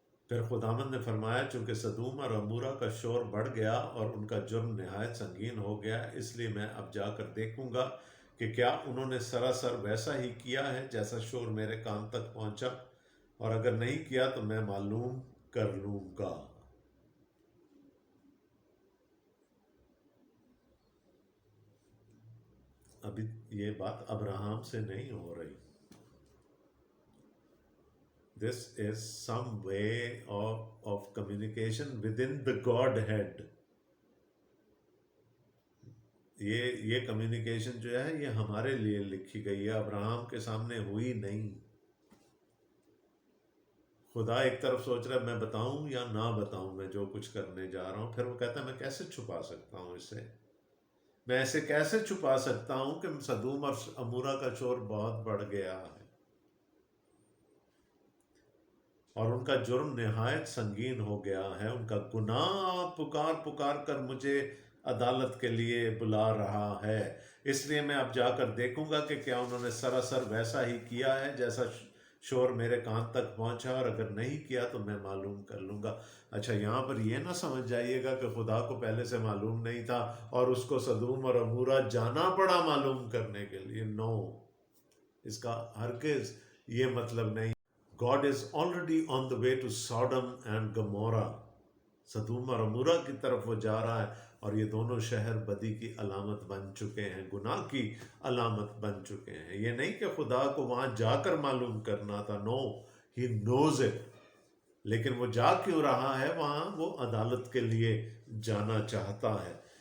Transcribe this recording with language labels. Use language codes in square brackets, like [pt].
[ur] پھر خداوند نے فرمایا چونکہ سدوم اور عمورہ کا شور بڑھ گیا اور ان کا جرم نہایت سنگین ہو گیا، اس لیے میں اب جا کر دیکھوں گا کہ کیا انہوں نے سراسر ویسا ہی کیا ہے جیسا شور میرے کان تک پہنچا، اور اگر نہیں کیا تو میں معلوم کر لوں گا. ابھی یہ بات ابراہم سے نہیں ہو رہی. [en] This is some way of communication within the Godhead. [ur] یہ کمیونیکیشن جو ہے یہ ہمارے لیے لکھی گئی ہے، ابراہم کے سامنے ہوئی نہیں. خدا ایک طرف سوچ رہا ہے میں بتاؤں یا نہ بتاؤں میں جو کچھ کرنے جا رہا ہوں. پھر وہ کہتا ہے میں کیسے چھپا سکتا ہوں اسے، میں ایسے کیسے چھپا سکتا ہوں کہ سدوم اور عمورہ کا شور بہت بڑھ گیا ہے اور ان کا جرم نہایت سنگین ہو گیا ہے. ان کا گناہ پکار پکار کر مجھے عدالت کے لیے بلا رہا ہے. اس لیے میں اب جا کر دیکھوں گا کہ کیا انہوں نے سراسر ویسا ہی کیا ہے جیسا شور میرے کان تک پہنچا، اور اگر نہیں کیا تو میں معلوم کر لوں گا. اچھا، یہاں پر یہ نہ سمجھ جائیے گا کہ خدا کو پہلے سے معلوم نہیں تھا اور اس کو سدوم اور عمورہ جانا پڑا معلوم کرنے کے لیے. نو، اس کا ہرگز یہ مطلب نہیں. [en] God is already on the way to Sodom and Gomorrah. [ur] Sodom اور عمورہ کی طرف وہ جا رہا ہے اور یہ دونوں شہر بدی کی علامت بن چکے ہیں، گناہ کی علامت بن چکے ہیں. یہ نہیں کہ خدا کو وہاں جا کر معلوم کرنا تھا. [en] No, he knows it. [ur] لیکن وہ جا کیوں رہا ہے وہاں؟ وہ عدالت کے لیے جانا چاہتا ہے.